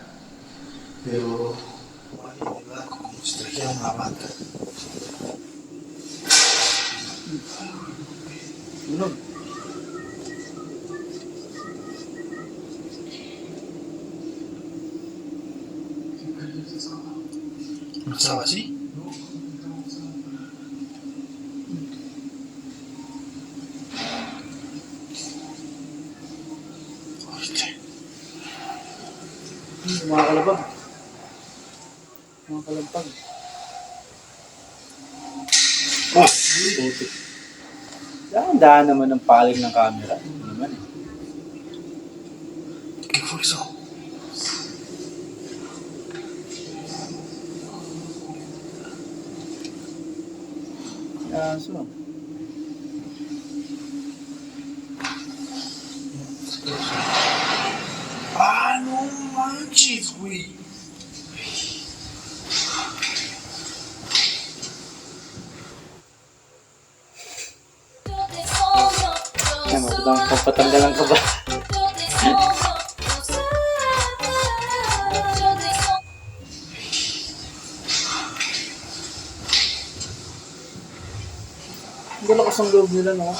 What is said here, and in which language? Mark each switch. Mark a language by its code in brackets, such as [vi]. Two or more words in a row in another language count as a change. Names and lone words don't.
[es] Pero alguien de blanco como si trajera una bata. Unog. ¿No estaba así? [tl] Mga kalabag. Mga kalabag. Ah, putik. Dahan-dahan naman ang paling ng camera. Ano naman eh. [es] ¿Qué fue eso? [tl] Aso. [es] ¡Ah, no manches, güey! [tl] Yan, papatanggalan ka ba? Hindi lakas ang loob nila, no?